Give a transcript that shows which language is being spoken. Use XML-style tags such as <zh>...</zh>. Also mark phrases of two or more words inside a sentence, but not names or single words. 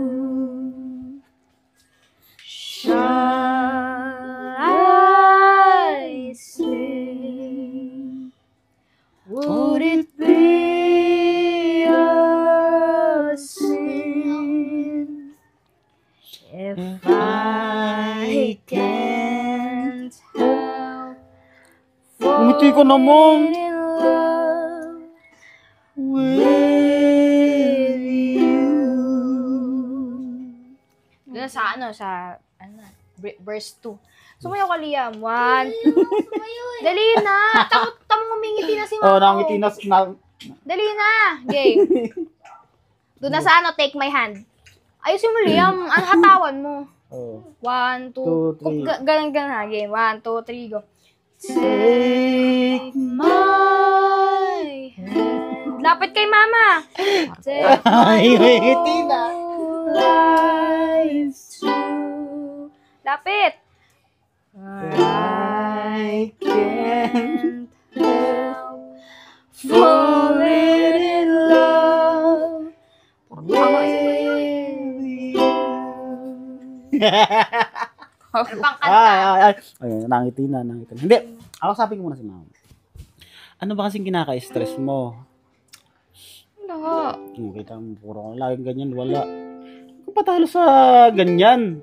<en>Shall I sing? Would it be a sin if I can't help</en> <tl>Umiti ko naman.</tl> <en>falling in love with you?</en> <tl>Doon sa verse 2. Sumayaw ka, Liam. 1, 2. Dali na. Tamang ngumingiti na si mama. Nangiti na. Dali na. Game. Doon na sa</tl> <en>take my hand.</en> <tl>Ayusin mo, Liam. Ang hatawan mo. 1, 2. 2, 3. Ganun ha. Game. 1, 2, 3, go.</tl> <en>Take my hand.</en> <tl>Lapit kay mama.</tl> <en>Take</en> <tl>Ay, ngiti na.</tl> <en>life true. Lapit. I can't help falling in love with you.</en> <tl>Ay, nangiti na. Hindi, ako sabi ko muna si mama. Ano ba kasing kinaka-stress mo? Wala. Kita mo, puro laging ganyan, wala. Kung patalo sa ganyan.</tl>